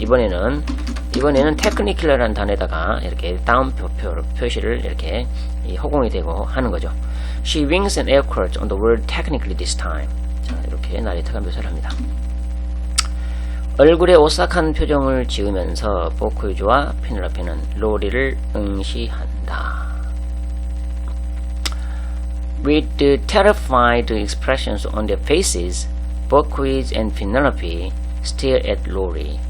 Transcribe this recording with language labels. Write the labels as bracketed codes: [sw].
[ko] 이번에는 technical이라는 단어에다가 이렇게 다운표 표시를 이렇게 허공이 되고 하는 거죠. [en] She winks and air quotes on the word technically this time. [ko] 자, 이렇게 나리테가 묘사를 합니다. 얼굴에 오싹한 표정을 지으면서 보코이즈와 피넬로피는 로리를 응시한다. [en] With the terrified expressions on their faces, Bokoiz and Penelope stare at Lori.